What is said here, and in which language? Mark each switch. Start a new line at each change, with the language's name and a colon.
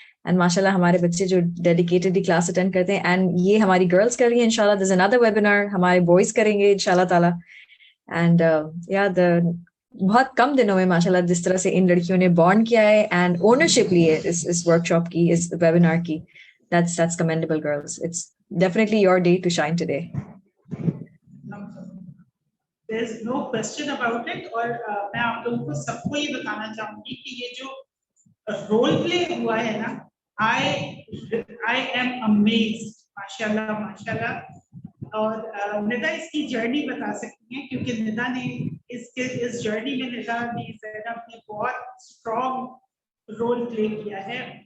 Hindi: And माशाल्लाह हमारे बच्चे जो डेडिकेटेडली क्लास अटेंड करते हैं, एंड ये हमारी गर्ल्स कर रही है इंशाल्लाह.
English: there is another webinar
Hindi: हमारे बॉयज करेंगे इंशाल्लाह ताला. एंड या बहुत कम दिनों में माशाल्लाह जिस तरह से इन लड़कियों ने बॉन्ड किया है एंड ओनरशिप ली है इस वर्कशॉप की, इस वेबिनार की,
English: that's commendable, girls. It's definitely your day to shine today. There's no question about it.
Hindi: और मैं आप लोगों को सबको ये बताना चाहूंगी कि ये जो रोल प्ले हुआ है ना,
English: I am amazed.
Hindi: माशाल्लाह माशाल्लाह. और निदा इसकी जर्नी बता सकती हैं, क्योंकि निदा ने इस जर्नी में निदा ने बहुत स्ट्रॉन्ग रोल प्ले किया है.